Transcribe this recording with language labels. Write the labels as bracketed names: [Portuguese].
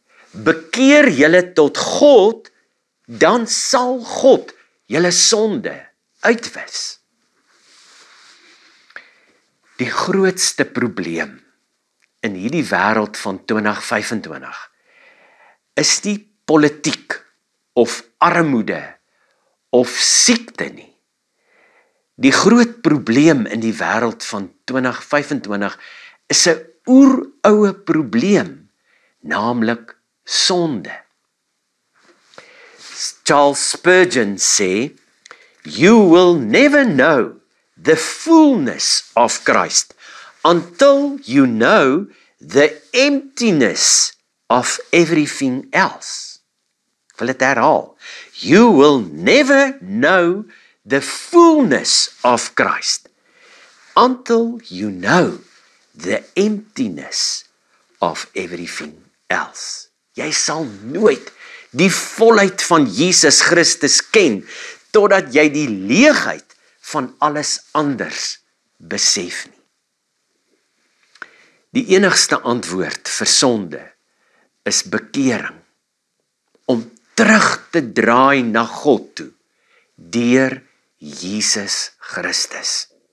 [Afrikaans] Bekeer julle tot God, dan sal God julle sonde uitwis. Die grootste probleem in hierdie wêreld van 2025 is nie politiek of armoede of siekte nie. Die groot probleem in die wêreld van 2025 is 'n oeroue probleem, naamlik sonde. [English] Charles Spurgeon sê, you will never know the fullness of Christ until you know the emptiness of everything else. [Afrikaans] Ek wil dit herhaal. [English] You will never know the fullness of Christ until you know the emptiness of everything else. [Afrikaans] Jy sal nooit die volheid van Jesus Christus ken, totdat jy die leegheid van alles anders besef nie. Die enigste antwoord vir sonde is bekering, om terug te draai na God toe, deur Jesus Christus.